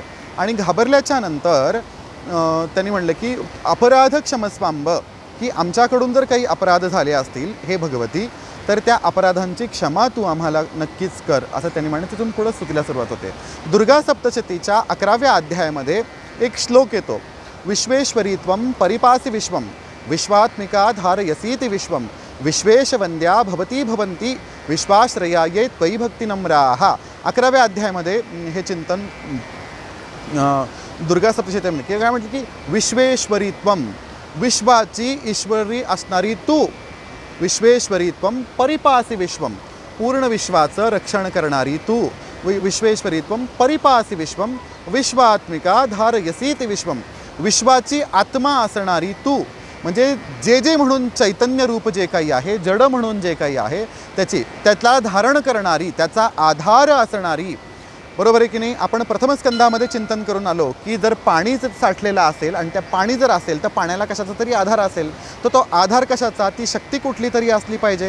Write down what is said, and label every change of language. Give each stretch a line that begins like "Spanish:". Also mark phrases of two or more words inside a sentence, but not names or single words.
Marathi: आणि घाबरल्याच्या नंतर त्यांनी म्हणलं की
Sanskrit: अपराध क्षमस्वांब,
Marathi: की आमच्याकडून जर काही अपराध झाले असतील हे भगवती, तर त्या अपराधांची क्षमा तू आम्हाला नक्कीच कर, असं त्यांनी म्हणलं. तिथून पुढं स्तुतीला सुरुवात होते. दुर्गा सप्तशतीच्या 11व्या अध्यायामध्ये एक श्लोक येतो,
Sanskrit: विश्वेश्वरी त्वं परिपासि विश्वं विश्वात्मिका धारयसीति विश्वं विश्वेशवंद्या भवती भवन्ति विश्वाश्रयाये त्वयि भक्तिनम्राः.
Marathi: 11व्या अध्यायामध्ये हे चिंतन दुर्गा सप्तशतीमध्ये किंवा काय म्हटलं की
Sanskrit: विश्वेश्वरी त्वं,
Marathi: विश्वाची ईश्वरी असणारी तू,
Sanskrit: विश्वेश्वरी त्वं परिपासि विश्वं,
Marathi: पूर्ण विश्वाचं रक्षण करणारी तू,
Sanskrit: विश्वेश्वरी त्वं परिपासि विश्वं विश्वात्मिका धारयसीति विश्वं,
Marathi: विश्वाची आत्मा असणारी तू, म्हणजे जे म्हणून चैतन्य रूप जे काही आहे, जड म्हणून जे काही आहे त्यातला धारण करणारी, त्याचा आधार असणारी. बरोबर आहे की नाही. आपण प्रथम स्कंदामध्ये चिंतन करून आलो की जर पाणी साठलेलं असेल आणि त्या पाणी जर असेल तर पाण्याला कशाचा तरी आधार असेल, तर तो आधार कशाचा, ती शक्ती कुठली तरी असली पाहिजे.